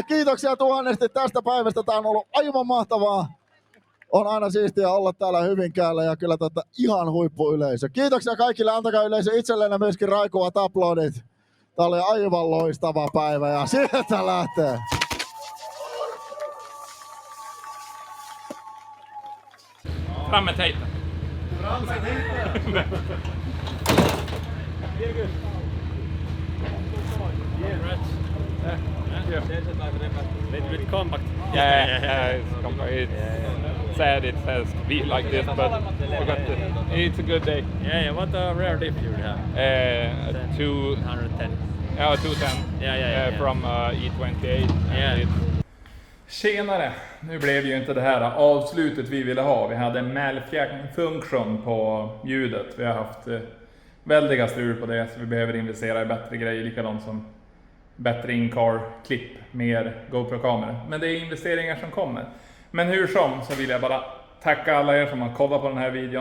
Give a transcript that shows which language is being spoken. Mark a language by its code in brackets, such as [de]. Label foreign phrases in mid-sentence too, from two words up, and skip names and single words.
[fi] Kiitoksia tuhannesti tästä päivästä. Tää on ollut aivan mahtavaa. On aina siistiä olla täällä Hyvinkäällä ja kyllä ihan huippuyleisö. Kiitoksia kaikille. Antakaa yleisö itselleen myöskin raikuvat aplodit. Tää oli aivan loistava päivä ja sieltä lähtee. [sv] Fram med tejpen. [en] Little bit compact. Yeah, it's compact. It's sad it has to be like this, but it's a good day. Yeah. What a rare diff you have? 210. 210. Yeah, 210. Yeah. From E28. Yeah. [sv] Tjenare! Nu blev ju inte det här avslutet vi ville ha. Vi hade en malfunction på ljudet. Vi har haft väldiga strul på det, så vi behöver investera i bättre grejer. Likadant som bättre in-car-klipp, mer GoPro-kameror. Men det är investeringar som kommer. Men hur som så vill jag bara tacka alla er som har kollat på den här videon.